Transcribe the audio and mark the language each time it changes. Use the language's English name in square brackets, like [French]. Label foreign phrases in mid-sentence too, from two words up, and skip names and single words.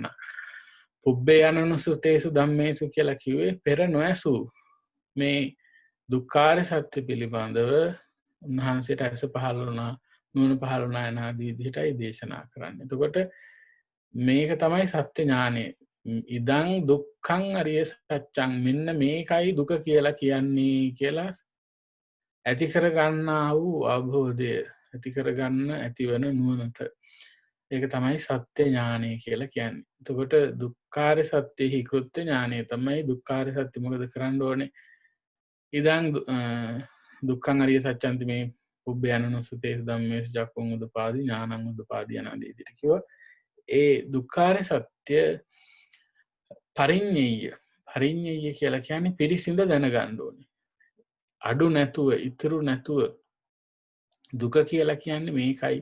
[Pali] පුබ්බේ අනනුස්සුතේසු ධම්මේසු [Sinhala] කියලා කිව්වේ පෙර නොඇසූ මේ දුක්ඛාර සත්‍ය පිළිබඳව උන්වහන්සේට ඇස පහළ වුණා, නුවණ පහළ වුණා යනාදී විදිහටයි දේශනා කරන්නේ. එතකොට මේක තමයි සත්‍ය ඥානය. [Pali] ඉදං දුක්ඛං අරිය සත්‍යං, [Sinhala] මෙන්න මේකයි දුක කියලා කියන්නේ කියලා ඇති කරගන්නා වූ අවබෝධය, ඇති කරගන්න ඇතිවන නුවණට, ඒක තමයි සත්‍ය ඥානය කියලා කියන්නේ. එතකොට දුක්ඛාර සත්‍යෙහි කෘත්‍ය ඥානය තමයි දුක්ඛාර සත්‍ය මොකද කරන්න ඕනේ? [Pali] ඉදං දුක්ඛං අරිය සත්‍යන්ති මේ පුබ්බේ අනනුස්සතේසු ධම්මේසු චක්ඛුං උදපාදි ඥානං උදපාදි [Sinhala] යනාදී විදිහට කිව්වා. ඒ දුක්ඛාර සත්‍ය පරිඤ්ඤය කියලා කියන්නේ පිරිසිඳ දැනගන්න ඕනේ. අඩු නැතුව, ඉතුරු නැතුව දුක කියලා කියන්නේ මේකයි.